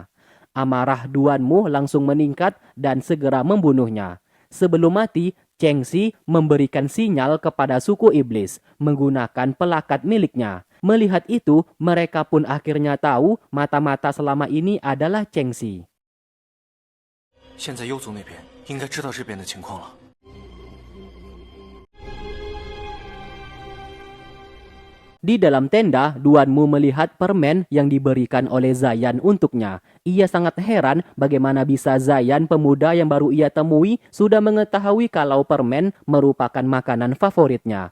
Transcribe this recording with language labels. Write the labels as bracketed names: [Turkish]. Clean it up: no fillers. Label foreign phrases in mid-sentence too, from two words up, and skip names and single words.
[Indonesian] Amarah Duanmu langsung meningkat dan segera membunuhnya. Sebelum mati, Chengxi memberikan sinyal kepada suku iblis menggunakan pelakat miliknya. Melihat itu, mereka pun akhirnya tahu mata-mata selama ini adalah Chengxi. [Chinese] 现在幽族那边应该知道这边的情况了。 [Indonesian] Di dalam tenda, Duanmu melihat permen yang diberikan oleh Zayan untuknya. Ia sangat heran bagaimana bisa Zayan, pemuda yang baru ia temui, sudah mengetahui kalau permen merupakan makanan favoritnya.